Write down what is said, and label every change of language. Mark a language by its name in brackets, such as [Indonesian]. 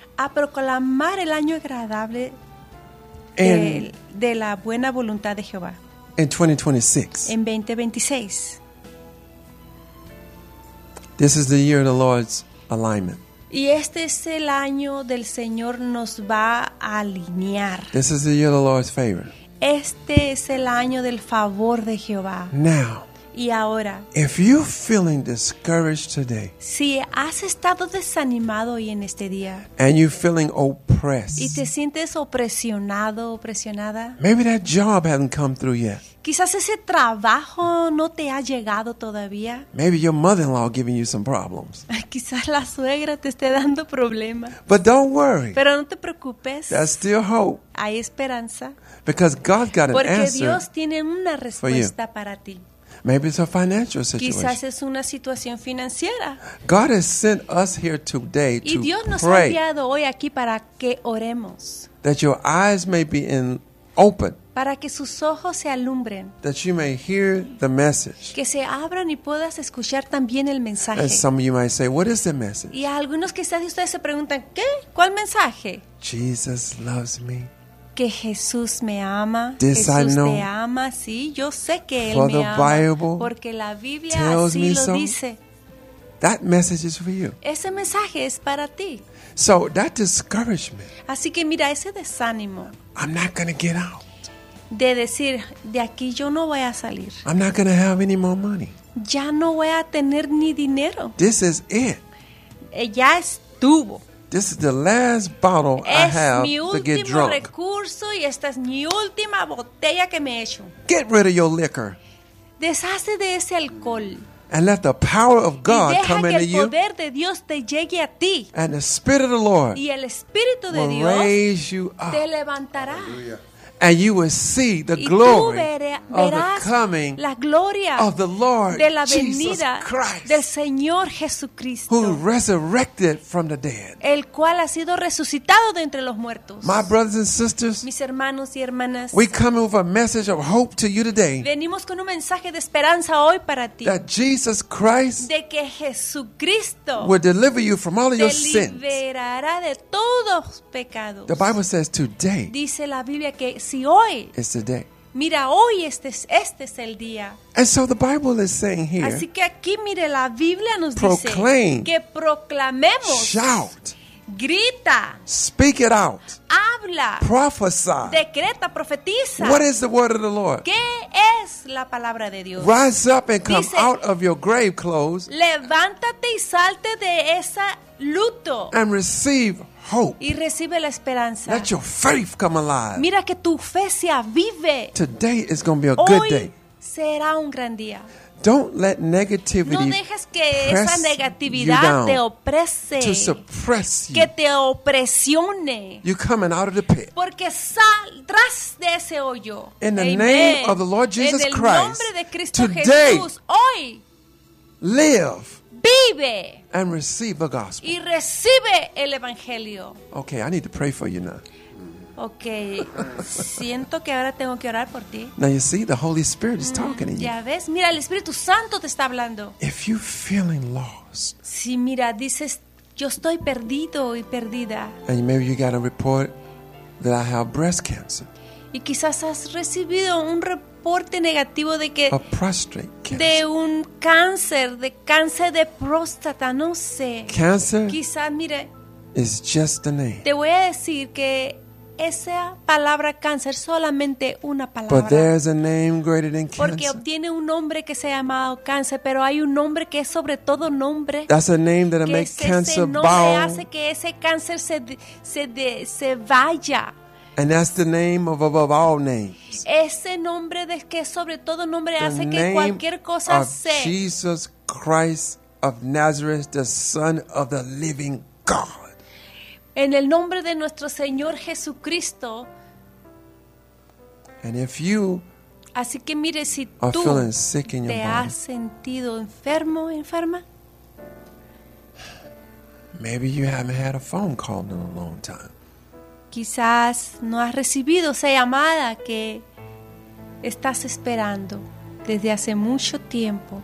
[Spanish] A proclamar el año agradable de la buena voluntad de Jehová. [English] In 2026. This is the year of the Lord's alignment. [Spanish] Y este es el año del Señor nos va a alinear. [English] This is the year of the Lord's favor. [Spanish] Este es el año del favor de Jehová. [English] Now. [Spanish] Y ahora. [English] If you're feeling discouraged today. [Spanish] Si has estado desanimado hoy en este día. [English] And you're feeling oppressed. [Spanish] Y te sientes opresionado, opresionada. [English] Maybe that job hasn't come through yet. [Spanish] Quizás ese trabajo no te ha llegado todavía. [English] Maybe your mother-in-law giving you some problems. [Spanish] Quizás la suegra te esté dando problemas. [English] But don't worry. [Spanish] Pero no te preocupes. [English] There's still hope. [Spanish] Hay esperanza. [English] Because God got an [Spanish] Porque [English] answer [Spanish] Dios tiene una respuesta para ti. [English] Maybe it's a financial situation. [Spanish] Quizás es una situación financiera. [English] God has sent us here today [Spanish] y [English] to [Spanish] Dios nos [English] pray [Spanish] ha enviado hoy aquí para que oremos. [English] That your eyes may be in open. [Spanish] Para que sus ojos se alumbren. [English] That you may hear the message. [Spanish] Que se abran y puedas escuchar también el mensaje. [English] And some of you might say, what is the message? [Spanish] Y algunos quizás de ustedes se preguntan, ¿qué? ¿Cuál mensaje? [English] Jesus loves me. [Spanish] Que Jesús me ama. [English] This [Spanish] Jesús [English] I know. [Spanish] Te ama, sí. Yo sé que [English] For [Spanish] Él me [English] the [Spanish] ama. [English] Bible [Spanish] porque la Biblia así lo [English] so. [Spanish] Dice. [English] That message is for you. [Spanish] Ese mensaje es para ti. [English] So that discouragement. [Spanish] Así que mira ese desánimo. [English] I'm not going to get out. [Spanish] De decir, de aquí yo no voy a salir. [English] I'm not going to have any more money. [Spanish] Ya no voy a tener ni dinero. [English] This is it. [Spanish] Ya estuvo. [English] This is the last bottle [Spanish] es [English] I have to get drunk. [Spanish] Es mi último recurso y esta es mi última botella que me he hecho. [English] Get rid of your liquor. [Spanish] Deshace de ese alcohol. [English] And let the power of God come into you. [Spanish] Y deja que el poder de Dios te llegue a ti. [English] And the Spirit of the Lord [Spanish] y el Espíritu de [English] will [Spanish] Dios [English] raise you up. [Spanish] Te levantará. [English] And you will see the glory of the coming [Spanish] la gloria [English] of the Lord [Spanish] de la venida [English] Jesus Christ, [Spanish] del Señor Jesucristo, [English] who resurrected from the dead. [Spanish] El cual ha sido resucitado de entre los muertos. [English] My brothers and sisters, [Spanish] mis hermanos y hermanas, [English] we come with a message of hope to you today. [Spanish] Venimos con un mensaje de esperanza hoy para ti. [English] That Jesus Christ, [Spanish] de que Jesucristo, [English] will deliver you from all of your sins. [Spanish] Te liberará de todos pecados. [English] The Bible says today. [Spanish] Dice la Biblia que si hoy, [English] it's the day. [Spanish] Mira, hoy este es el día. [English] And so the Bible is saying here. [Spanish] Así que aquí mire, la Biblia nos [English] proclaim, [Spanish] dice que proclamemos. [English] Shout. [Spanish] Grita. [English] Speak it out. [Spanish] Habla. [English] Prophesy. [Spanish] Decreta, profetiza. [English] What is the word of the Lord? [Spanish] ¿Qué es la palabra de Dios? [English] Rise up and come [Spanish] dice, [English] out of your grave clothes. [Spanish] Levántate y salte de ese luto. [English] And receive hope. [Spanish] Y recibe la esperanza. [English] Let your faith come alive. [Spanish] Mira que tu fe se avive. [English] Today is going to be a [Spanish] hoy [English] good day. [Spanish] Será un gran día. [English] Don't let negativity [Spanish] no dejes que press esa negatividad [English] you down [Spanish] te oprese. [English] To suppress you. [Spanish] Que te opresione. [English] You're coming out of the pit. [Spanish] Porque saldrás de ese hoyo. [English] In the Amen. Name of the Lord Jesus Christ. [Spanish] En el nombre de Cristo [English] today, [Spanish] Jesús. Hoy. [English] Live. [Spanish] Vive. [English] And receive the gospel. [Spanish] Y recibe el evangelio. [English] Okay, I need to pray for you now. [Spanish] Okay, siento que ahora tengo que orar por ti. [English] Now you see, the Holy Spirit is talking to you. [Spanish] Ya ves, mira, el Espíritu Santo te está hablando. [English] If you're feeling lost. [Spanish] Si mira, dices, yo estoy perdido y perdida. [English] And maybe you got a report that I have breast cancer. [Spanish] Y quizás has recibido un reporte negativo de que [English] a prostate cancer. [Spanish] De un cáncer de próstata, no sé. [English] Cancer. [Spanish] Quizás mire. [English] Is just the name. [Spanish] Te voy a decir que esa palabra cáncer solamente una palabra. [English] But there's a name greater than cancer. [Spanish] Porque obtiene un nombre que se llama cáncer, pero hay un nombre que es sobre todo nombre. [English] That's a name that makes cancer bow. [Spanish] Que hace que ese cáncer se vaya. [English] And that's the name of above all names. [Spanish] Ese nombre de que sobre todo nombre hace que cualquier cosa sea. [English] Jesus Christ of Nazareth, the Son of the Living God. [Spanish] En el nombre de nuestro Señor Jesucristo. [English] And if you [Spanish] así que mire, si tú [English] are feeling sick in your [Spanish] te [English] body, [Spanish] has sentido enfermo, enferma. [English] Maybe you haven't had a phone call in a long time. [Spanish] Quizás no has recibido esa llamada que estás esperando desde hace mucho tiempo.